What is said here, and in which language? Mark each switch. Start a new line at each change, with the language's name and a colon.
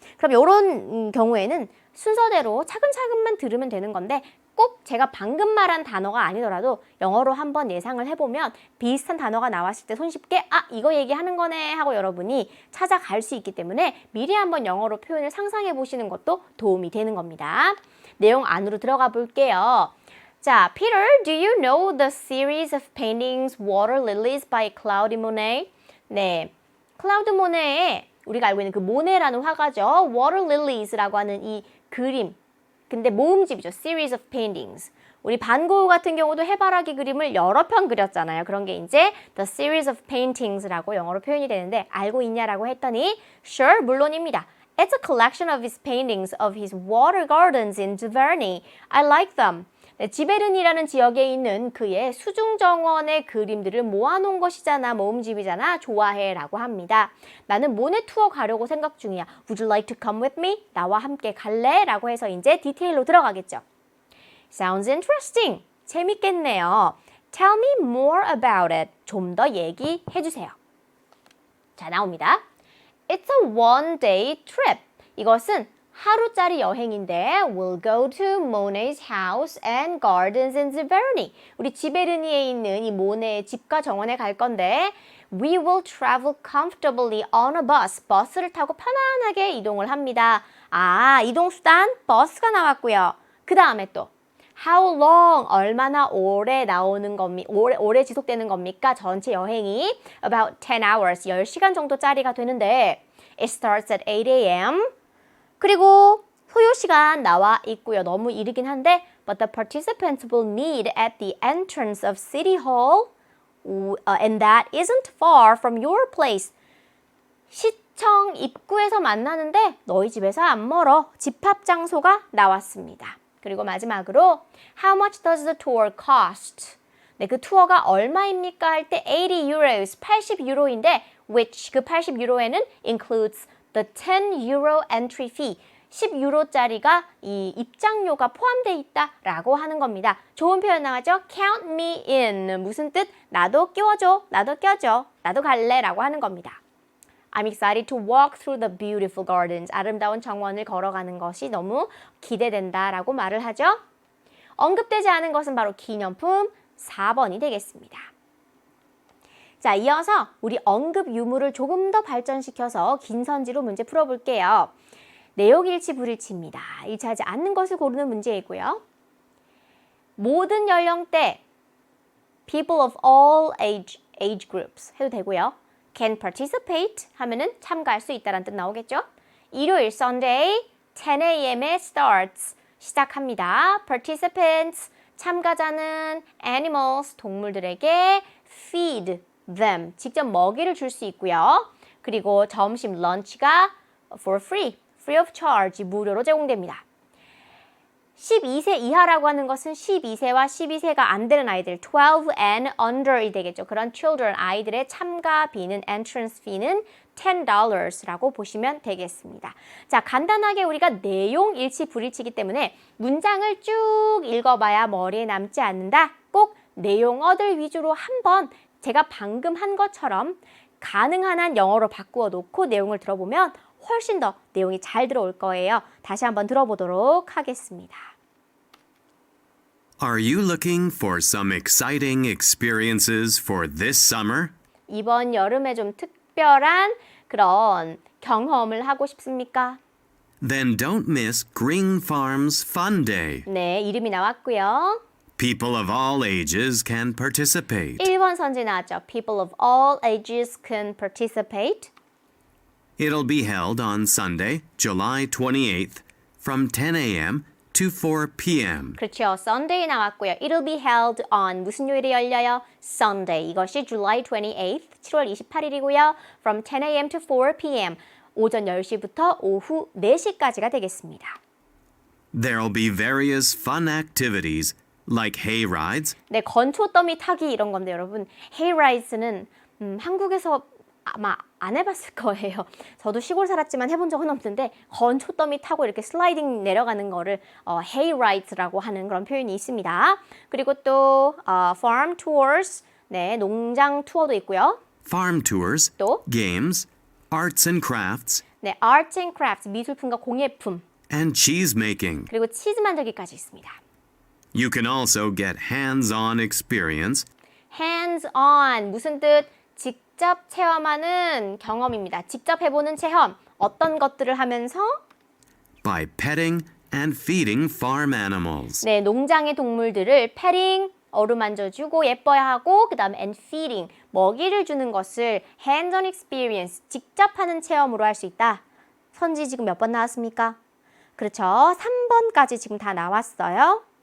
Korean: 그럼 이런 경우에는 순서대로 차근차근만 들으면 되는 건데 꼭 제가 방금 말한 단어가 아니더라도 영어로 한번 예상을 해보면 비슷한 단어가 나왔을 때 손쉽게 이거 얘기하는 거네 하고 여러분이 찾아갈 수 있기 때문에 미리 한번 영어로 표현을 상상해 보시는 것도 도움이 되는 겁니다. 내용 안으로 들어가 볼게요.
English: 자, Peter, do you know the series of paintings Water Lilies by Claude Monet?
Korean: 네, 클라우드 모네의 우리가 알고 있는 그 모네라는 화가죠. Water Lilies라고 하는 이 그림. 근데 모음집이죠.
English: Series of paintings.
Korean: 우리 반 고흐 같은 경우도 해바라기 그림을 여러 편 그렸잖아요. 그런 게 이제
English: The series of paintings
Korean: 라고 영어로 표현이 되는데 알고 있냐라고 했더니 Sure, 물론입니다.
English: It's a collection of his paintings of his water gardens in Giverny. I like them.
Korean: 네, 지베른이라는 지역에 있는 그의 수중정원의 그림들을 모아놓은 것이잖아. 모음집이잖아. 좋아해 라고 합니다. 나는 모네 투어 가려고 생각 중이야.
English: Would you like to come with me?
Korean: 나와 함께 갈래? 라고 해서 이제 디테일로 들어가겠죠.
English: Sounds interesting.
Korean: 재밌겠네요.
English: Tell me more about it.
Korean: 좀 더 얘기해 주세요. 자, 나옵니다.
English: It's a one-day trip.
Korean: 이것은 하루짜리 여행인데
English: we'll go to Monet's house and gardens in Giverny.
Korean: 우리 지베르니에 있는 이 모네의 집과 정원에 갈 건데
English: we will travel comfortably on a bus.
Korean: 버스를 타고 편안하게 이동을 합니다. 아, 이동수단 버스가 나왔고요. 그 다음에 또
English: How long?
Korean: 얼마나 오래 나오는 겁니까? 오래 지속되는 겁니까? 전체 여행이
English: about 10 hours,
Korean: 10시간 정도짜리가 되는데
English: It starts at 8 a.m.
Korean: 그리고 소요 시간 나와 있고요. 너무 이르긴 한데
English: But the participants will meet at the entrance of City Hall and that isn't far from your place.
Korean: 시청 입구에서 만나는데 너희 집에서 안 멀어. 집합 장소가 나왔습니다. 그리고 마지막으로
English: How much does the tour cost?
Korean: 네, 그 투어가 얼마입니까? 할 때
English: 80 euros,
Korean: 80유로인데
English: which
Korean: 그 80유로에는
English: includes the 10 euro entry fee.
Korean: 10유로짜리가 이 입장료가 포함되어 있다라고 하는 겁니다. 좋은 표현 나왔죠?
English: Count me in.
Korean: 무슨 뜻? 나도 끼워줘, 나도 껴줘, 나도 갈래라고 하는 겁니다.
English: I'm excited to walk through the beautiful gardens.
Korean: 아름다운 정원을 걸어가는 것이 너무 기대된다라고 말을 하죠. 언급되지 않은 것은 바로 기념품 4번이 되겠습니다. 자, 이어서 우리 언급 유무를 조금 더 발전시켜서 긴 선지로 문제 풀어볼게요. 내용 일치 불일치입니다. 일치하지 않는 것을 고르는 문제이고요. 모든 연령대
English: people of all age groups
Korean: 해도 되고요.
English: can participate
Korean: 하면은 참가할 수 있다는 뜻 나오겠죠? 일요일 Sunday 10 a.m.에 starts 시작합니다. participants 참가자는 animals 동물들에게
English: feed them
Korean: 직접 먹이를 줄 수 있고요. 그리고 점심 런치가
English: for free of charge
Korean: 무료로 제공됩니다. 12세 이하라고 하는 것은 12세와 12세가 안 되는 아이들
English: 12 and under
Korean: 이 되겠죠. 그런 children 아이들의 참가비는 entrance fee는 $10라고 보시면 되겠습니다. 자, 간단하게 우리가 내용 일치 불일치이기 때문에 문장을 쭉 읽어봐야 머리에 남지 않는다. 꼭 내용어들 위주로 한번 제가 방금 한 것처럼 가능한 한 영어로 바꾸어 놓고 내용을 들어보면 훨씬 더 내용이 잘 들어올 거예요. 다시 한번 들어보도록 하겠습니다.
English: Are you looking for some exciting experiences for this summer?
Korean: 이번 여름에 좀 특별한 그런 경험을 하고 싶습니까?
English: Then don't miss Green Farm's Fun Day.
Korean: 네, 이름이 나왔고요.
English: People of all ages can participate.
Korean: 1번 선지 나왔죠.
English: People of all ages can participate. It'll be held on Sunday, July 28th, from 10 a.m. to 4 p.m.
Korean: 그렇죠. Sunday 나왔고요.
English: It'll be held on
Korean: 무슨 요일에 열려요?
English: Sunday.
Korean: 이것이 July 28th, 7월 28일이고요.
English: From 10 a.m. to 4 p.m.
Korean: 오전 10시부터 오후 4시까지가 되겠습니다.
English: There'll be various fun activities like hay rides,
Korean: 네, 건초 더미 타기 이런 건데 여러분, hayride는 한국에서 아마 안 해봤을 거예요. 저도 시골 살았지만 해본 적은 없는데 건초 더미 타고 이렇게 슬라이딩 내려가는 거를 hayride라고 하는 그런 표현이 있습니다. 그리고 또 farm tours, 네, 농장 투어도 있고요.
English: farm tours,
Korean: 또
English: games, arts and crafts,
Korean: 네,
English: arts and crafts,
Korean: 미술품과 공예품,
English: and cheese making.
Korean: 그리고 치즈 만들기까지 있습니다.
English: You can also get hands-on experience
Korean: hands-on, 무슨 뜻? 직접 체험하는 경험입니다. 직접 해보는 체험, 어떤 것들을 하면서?
English: by petting and feeding farm animals.
Korean: 네, 농장의 동물들을 패링, 어루만져주고 예뻐하고 그 다음에
English: and feeding,
Korean: 먹이를 주는 것을
English: hands-on experience,
Korean: 직접 하는 체험으로 할 수 있다. 선지 지금 몇 번 나왔습니까? 그렇죠. 3번까지 지금 다 나왔어요.